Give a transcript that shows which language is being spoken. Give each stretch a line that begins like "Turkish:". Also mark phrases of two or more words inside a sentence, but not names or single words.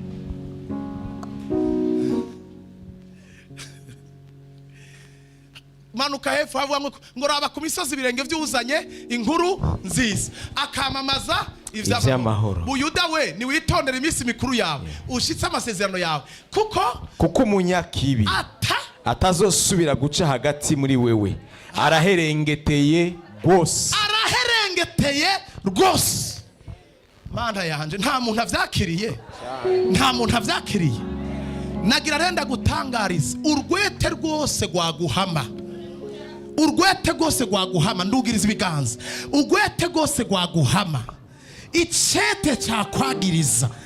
Rundi: Manuka hepfo havuga ngo raba ku misozi ibirenge byuzanye inkuru nziza, akamamaza ivy'amahoro. Buyuda we niwitondera iminsi mikuru yawe ushitse amasezerano yawe kuko umunyakibi atazosubira guca hagati muri wewe araherengeteye rwose Mana yanje nta muntu avyakiriye nagira renda gutangariza urwete rwose rwaguhama ndugiriza ibiganza urwete rwose rwaguhama icete cyakwagiriza